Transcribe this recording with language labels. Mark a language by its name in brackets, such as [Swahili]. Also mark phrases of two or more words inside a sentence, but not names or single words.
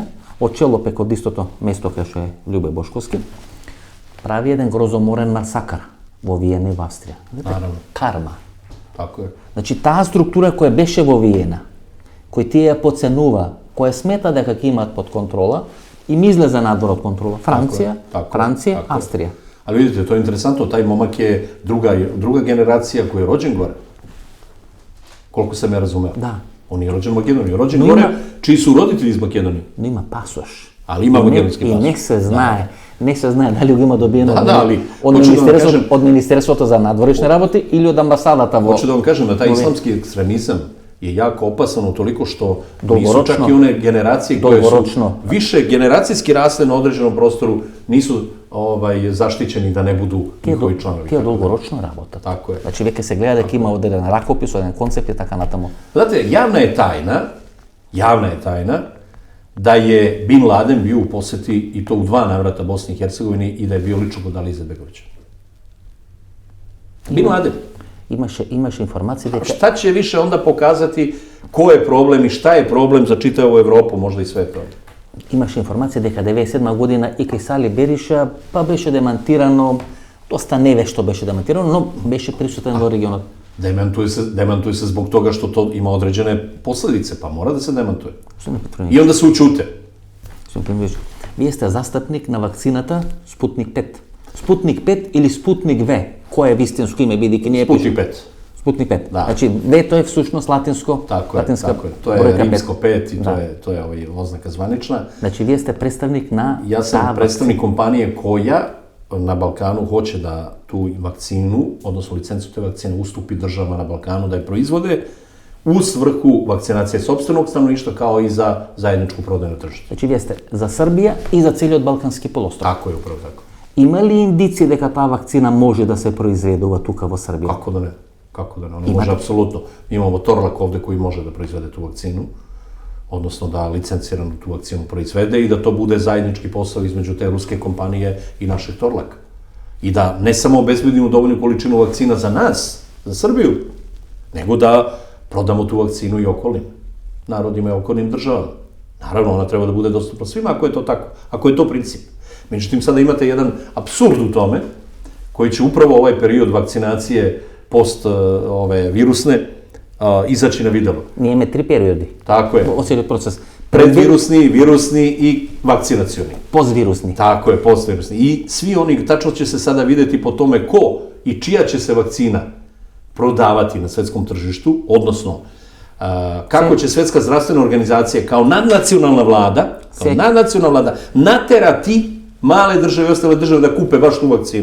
[Macedonian] Од Челопек, од истото место кај што е Љубе Бошковски, прави еден грозоморен масакар во Виена и во Австрија. Карма. Тако е. Значи, таа структура која беше во Виена, кој тие ја подценува, која смета дека ќе имаат под контрола, им излезе надвор од контрола. Франција, Австрија. [Serbian] Ali vidite, to je interesantno, taj momak je druga generacija koja je rođen gore. Koliko sam ja razumeo. Da. On je rođen u Makedoniji, rođen gore, čiji su roditelji iz Makedonije. [Macedonian] Но има пасош. [Serbian] Ali ima makedonski pasoš. [Macedonian] И не се знае дали го има добиено од од Министерството за надворешни работи или од амбасадата во... [Serbian] Hoću da vam kažem da taj islamski ekstremizam je jako opasan utoliko što nisu čak i one generacije koje su više generacijski rasle na određenom prostoru, nisu zaštićeni da ne budu njihovi članovi. [Macedonian] Тие долгорочно работат. [Serbian] Tako je. [Macedonian] Значи веќе се гледа дека има одреден ракопис, одреден концепт и така натаму. [Serbian] Znate, javna je tajna da je Bin Laden bio u poseti i to u 2 navrata Bosni i Hercegovini i da je bio lično kod Ali Izetbegovića. Bin Laden. [Macedonian] Имаше информации дека... [Serbian] Šta će više onda pokazati ko je problem i šta je problem za čitavu Evropu, možda i svet ovdje? [Macedonian] Имаше информација дека 97 година и кај Сали Бериша па беше демантирано, доста невешто беше демантирано, но беше присутен во регионот. [Serbian] Demantuje se zbog toga što to ima određene posljedice, pa mora da se demantuje. I onda se učute. [Macedonian] Вие сте застапник на вакцината Спутник 5. Спутник 5 или Спутник В? Кој е вистинско име, бидејќи не е Спутник 5. Спутник 5. Значи, В тоа е всушност латинско. [Serbian] Tako je. To je rimsko 5 i to je oznaka zvanična. [Macedonian] Значи, вие сте представник на... [Serbian] Ja sam predstavnik kompanije koja na Balkanu hoće da tu vakcinu, odnosno licencu te vakcine ustupi državama na Balkanu da je proizvode u svrhu vakcinacije sopstvenog stanovništva kao i za zajedničku prodaju na tržištu. [Macedonian] Значи, вие сте за Србија и за целиот Балкански полуостров. [Serbian] Tako je, upravo tako. [Macedonian] Има ли индици дека таа вакцина може да се произведува тука во Србија? [Serbian] Kako da ne? Ona može apsolutno. Imamo Torlak ovde koji može da proizvede tu vakcinu, odnosno da licenciranu tu vakcinu proizvede i da to bude zajednički posao između te ruske kompanije i našeg Torlaka. I da ne samo obezbedimo dovoljnu količinu vakcina za nas, za Srbiju, nego da prodamo tu vakcinu i okolnim narodima i okolnim državama. Naravno, ona treba da bude dostupna svima ako je to tako, ako je to princip. Međutim, sada imate jedan apsurd u tome, koji će upravo ovaj period vakcinacije post virusne izaći na videlo. [Macedonian] Ние имаме 3 периоди. [Serbian] Tako je. [Macedonian] Во целиот процес. [Serbian] Predvirusni, virusni i vakcinacioni. Postvirusni. Tako je, postvirusni. I svi oni, tačno će se sada videti po tome ko i čija će se vakcina prodavati na svetskom tržištu, odnosno kako će Svetska zdravstvena organizacija kao nadnacionalna vlada naterati male države i ostale države da kupe baš tu vakcinu,